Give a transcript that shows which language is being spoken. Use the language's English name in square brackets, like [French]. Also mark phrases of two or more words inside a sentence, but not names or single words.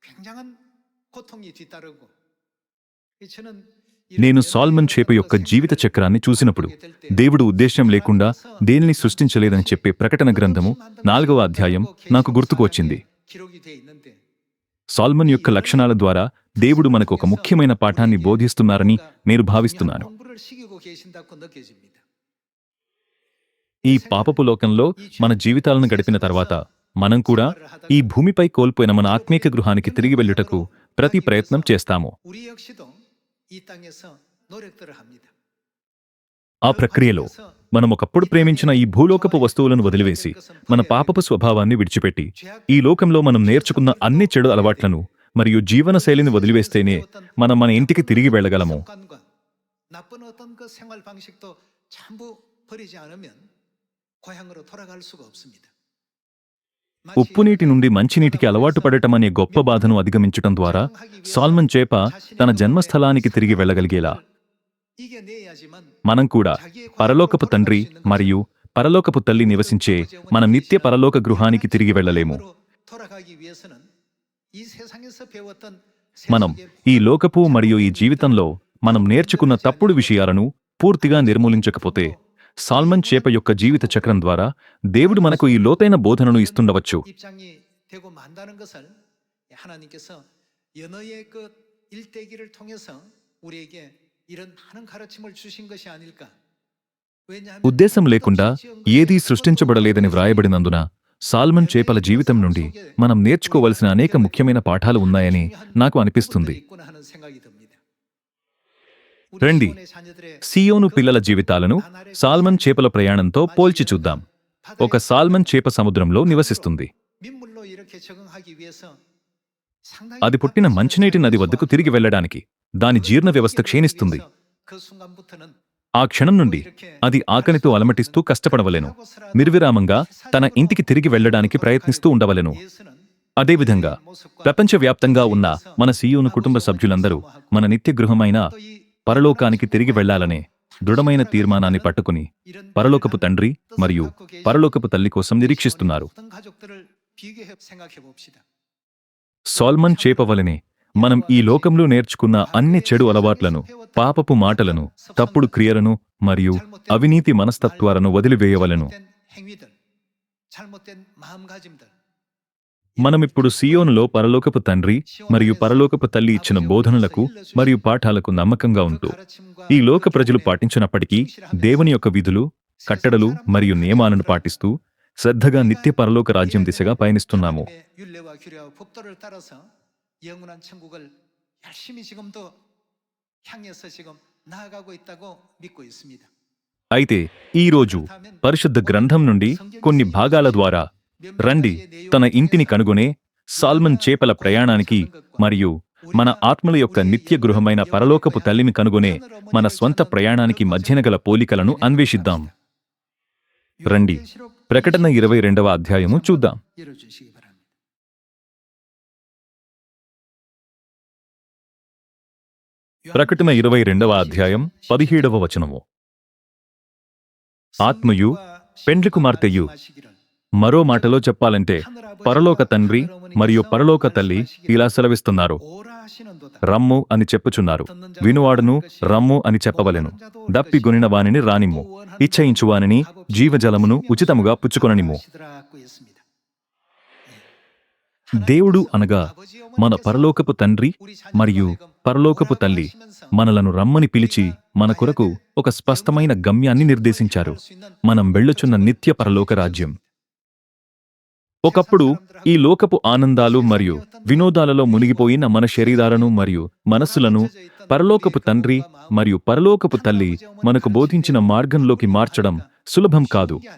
[Telugu] నేను సాల్మన్ చేప యొక్క జీవిత చక్రాన్ని చూసినప్పుడు దేవుడు ఉద్దేశ్యం లేకుండా దేనిని సృష్టించలేదని చెప్పే ప్రకటన గ్రంథము 4వ అధ్యాయం నాకు గుర్తుకు వచ్చింది. సాల్మన్ యొక్క లక్షణాల ద్వారా దేవుడు మనకు ఒక ముఖ్యమైన పాఠాన్ని బోధిస్తున్నారని నేను భావిస్తున్నాను. [Korean] 공부를 시키고 계신다고 느껴집니다. [Telugu] ఈ పాపపు లోకంలో మన జీవితాలను గడిపిన తర్వాత మనం కూడా ఈ భూమిపై కోల్పోయిన మన ఆత్మీయ గృహానికి తిరిగి వెళ్ళుటకు ప్రతి ప్రయత్నం చేస్తాము. [Korean] 우리 역시도 이 땅에서 노력들을 합니다. [Telugu] ఆ ప్రక్రియలో మనం ఒకప్పుడు ప్రేమించిన ఈ భూలోకపు వస్తువులను వదిలివేసి మన పాపపు స్వభావాన్ని విడిచిపెట్టి ఈ లోకంలో మనం నేర్చుకున్న అన్ని చెడు అలవాట్లను మరియు జీవన శైలిని వదిలివేస్తేనే మనం మన ఇంటికి తిరిగి వెళ్ళగలము. [Korean] 습관과 나쁜 어떤 그 생활 방식도 전부 버리지 않으면 고향으로 돌아갈 수가 없습니다. [Telugu] ఉప్పు నీటి నుండి మంచినీటికి అలవాటు పడటం అనే గొప్ప బాధను అధిగమించటం ద్వారా సాల్మన్ చేప తన జన్మస్థలానికి తిరిగి వెళ్ళగలిగేలా [Korean] 이겨내야지만 [Telugu] మనం కూడా పరలోకపు తండ్రి మరియు పరలోకపు తల్లి నివసించే మన నిత్య పరలోక గృహానికి తిరిగి వెళ్ళలేము. [Korean] 돌아가기 위해서는 이 세상에서 배웠던 [Telugu] మనం ఈ లోకపు మరియు ఈ జీవితంలో మనం నేర్చుకున్న తప్పుడు విషయాలను పూర్తిగా నిర్మూలించకపోతే సాల్మన్ చేప యొక్క జీవిత చక్రం ద్వారా దేవుడు మనకు ఈ లోతైన బోధనను ఇస్తుండవచ్చు. [Korean] 입장이 되고 만다는 것을 하나님께서 연어의 그 일대기를 통해서 우리에게 이런 많은 가르침을 주신 것이 아닐까. 왜냐하면 [Telugu] ఉద్దేశం లేకుండా ఏదీ సృష్టించబడలేదని వ్రాయబడినందున సాల్మన్ చేపల జీవితం నుండి మనం నేర్చుకోవలసిన అనేక ముఖ్యమైన పాఠాలు ఉన్నాయని నాకు అనిపిస్తుంది. [Korean] 있구나 하는 생각이 듭니다. [Telugu] రండి, సియోను పిల్లల జీవితాలను సాల్మన్ చేపల ప్రయాణంతో పోల్చి చూద్దాం. ఒక సాల్మన్ చేప సముద్రంలో నివసిస్తుంది. [Korean] 민물로 이렇게 적응하기 위해서 [Telugu] అది పుట్టిన మంచినీటి నది వద్దకు తిరిగి వెళ్ళడానికి దాని జీర్ణ వ్యవస్థ క్షీణిస్తుంది. [Korean] 그 순간부터는 [Telugu] ఆ క్షణం నుండి అది ఆకలితో అలమటిస్తూ కష్టపడవలెను. నిర్విరామంగా తన ఇంటికి తిరిగి వెళ్ళడానికి ప్రయత్నిస్తూ ఉండవలెను. అదేవిధంగా ప్రపంచవ్యాప్తంగా ఉన్న మన సియోను కుటుంబ సభ్యులందరూ మన నిత్య గృహమైన పరలోకానికి తిరిగి వెళ్లాలనే దృఢమైన తీర్మానాన్ని పట్టుకుని పరలోకపు తండ్రి మరియు పరలోకపు తల్లి కోసం నిరీక్షిస్తున్నారు. [Korean] 어떤 가족들을 비교해 생각해 봅시다. [Telugu] సాల్మన్ చేప వలెనే మనం ఈ లోకంలో నేర్చుకున్న అన్ని చెడు అలవాట్లను, పాపపు మాటలను, తప్పుడు క్రియలను మరియు అవినీతి మనస్తత్వాలను వదిలివేయవలెను. [Korean] 행위들, 잘못된 마음가짐들. [Telugu] మనమిప్పుడు సియోనులో పరలోకపు తండ్రి మరియు పరలోకపు తల్లి ఇచ్చిన బోధనలకు మరియు పాఠాలకు నమ్మకంగా ఉంటూ ఈ లోక ప్రజలు పాటించినప్పటికీ దేవుని యొక్క విధులు, కట్టడలు మరియు నియమాలను పాటిస్తూ శ్రద్ధగా నిత్య పరలోక రాజ్యం దిశగా పయనిస్తున్నాము. [Korean] 율례와 규례와 법도를 따라서 영원한 천국을 열심히 지금도 향해서 지금 나아가고 있다고 믿고 있습니다. [Telugu] అయితే ఈ రోజు పరిశుద్ధ గ్రంథం నుండి కొన్ని భాగాల ద్వారా రండి తన ఇంటిని కనుగొనే సాల్మన్ చేపల ప్రయాణానికి మరియు మన ఆత్మల యొక్క నిత్య గృహమైన పరలోకపు తల్లిని కనుగొనే మన స్వంత ప్రయాణానికి మధ్యన గల పోలికలను అన్వేషిద్దాం. రండి, ప్రకటన 22వ అధ్యాయము చూద్దాం. [Korean] 열어주시기 바랍니다. [Telugu] ప్రకటన 22వ అధ్యాయం 17వ వచనము. ఆత్మయు పెండ్లి కుమార్తెయు, మరో మాటలో చెప్పాలంటే పరలోక తండ్రి మరియు పరలోక తల్లి ఇలా సెలవిస్తున్నారు, [Korean] 오라 하시는도다. [Telugu] రమ్ము అని చెప్పుచున్నారు. వినువాడును రమ్ము అని చెప్పవలెను. దప్పిగొనిన వానిని రానిమ్ము, ఇచ్చయించువానిని జీవజలమును ఉచితముగా పుచ్చుకొననిమ్ము. [Korean] 하시더라고 했습니다. [Telugu] దేవుడు అనగా మన పరలోకపు తండ్రి మరియు పరలోకపు తల్లి మనలను రమ్మని పిలిచి మన కొరకు ఒక స్పష్టమైన గమ్యాన్ని నిర్దేశించారు. మనం వెళ్ళుచున్న నిత్య పరలోక రాజ్యం. ఒకప్పుడు ఈ లోకపు ఆనందాలు మరియు వినోదాలలో మునిగిపోయిన మన శరీరాలను మరియు మనస్సులను పరలోకపు తండ్రి మరియు పరలోకపు తల్లి మనకు బోధించిన మార్గంలోకి మార్చడం సులభం కాదు.